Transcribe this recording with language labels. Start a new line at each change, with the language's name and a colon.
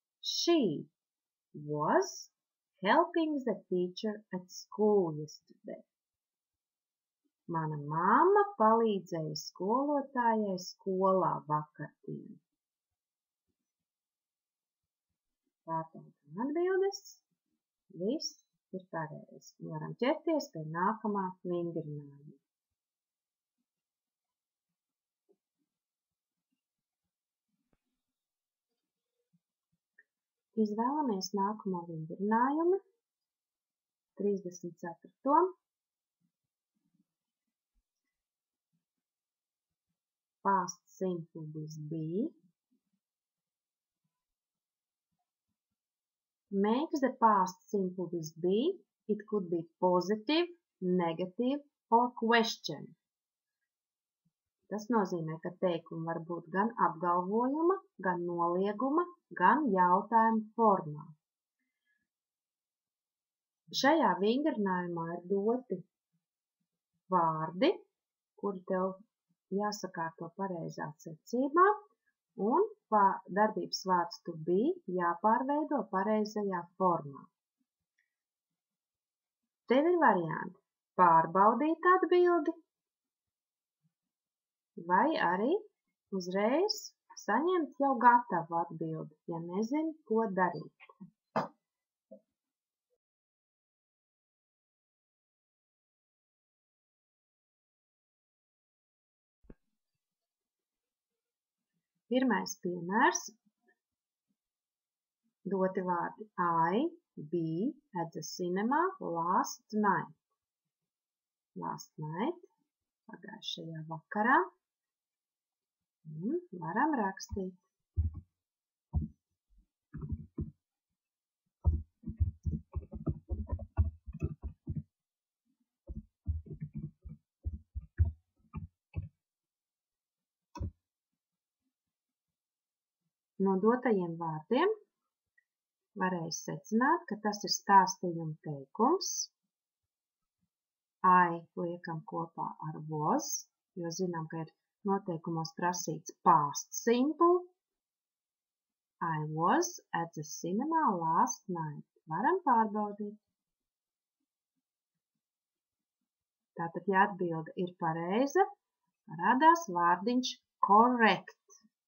English: She was helping the teacher at school yesterday.
Latvian: Mana mamma palīdzēja skolotājai skolā vakardien. Pārbaudām atbildes. Viss ir pareizi. Varam ķerties pie nākamā vingrinājuma. Izvēlamies nākamo vingrinājumu. 34.
English: Past simple with be. Makes the past simple with be. It could be positive, negative or question.
Latvian: Tas nozīmē, ka teikumi var būt gan apgalvojuma, gan nolieguma, gan jautājuma formā. Šajā vingrinājumā ir doti vārdi, kuri tev jāsakārto pareizā secībā, un darbības vārds to be jāpārveido pareizajā formā. Tev ir varianti pārbaudīt atbildi, vai arī uzreiz saņemt jau gatavu atbildi, ja nezini, ko darīt. Pirmais piemērs. Doti vārdi
English: I be at the cinema last night. Last night,
Latvian: pagājušajā vakarā. Un varam rakstīt. No dotajiem vārdiem varēja secināt, ka tas ir stāstījuma teikums. I liekam kopā ar was, jo zinām, ka ir noteikumos prasīts past simple.
English: I was at the cinema last night.
Latvian: Varam pārbaudīt. Tātad, ja atbilde ir pareiza, parādās vārdiņš correct.